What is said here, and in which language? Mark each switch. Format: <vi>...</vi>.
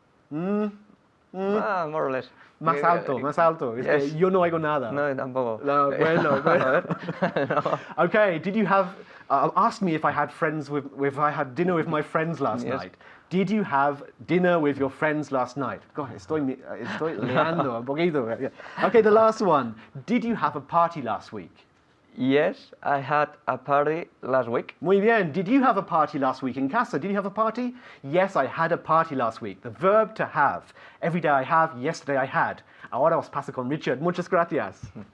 <en>More or less.</en> <es>Más alto, más alto. Es que</es> <en>Yes.</en> <es>yo no oigo nada. No, tampoco. No, bueno.</es> <en>Okay, did you have? Ask me if I had if I had dinner with my friends last Yes. night. Did you have dinner with your friends last night?</en> <es>God, estoy liando un poquito.</es> <en>Okay, the last one. Did you have a party last week? Yes, I had a party last week.</en> <es>Muy bien.</es> <en>Did you have a party last week in casa? Did you have a party? Yes, I had a party last week. The verb to have. Every day I have, yesterday I had.</en> <es>Ahora os paso con Richard. Muchas gracias.</es>